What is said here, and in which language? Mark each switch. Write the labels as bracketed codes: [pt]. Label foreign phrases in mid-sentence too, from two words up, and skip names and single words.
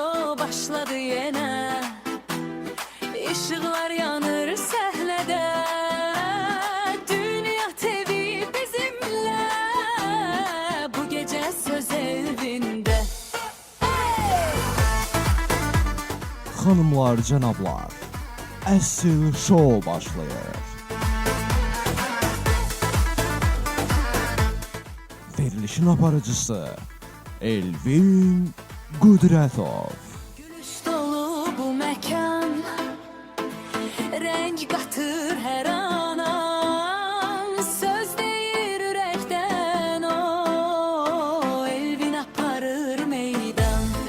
[tr] başladı yine. [az] Işıklar yanır səhnədə. [tr] Dünya TV bizimle. Bu gece söz evinde. Hanımlar, [az] cənablar, Əsl Show başlayır. Verilişin aparıcısı Elvin Qudrətov. Gülüş dolu bu məkan, renk qatır hər anan, söz deyir ürəkdən o, Elvin aparır meydan.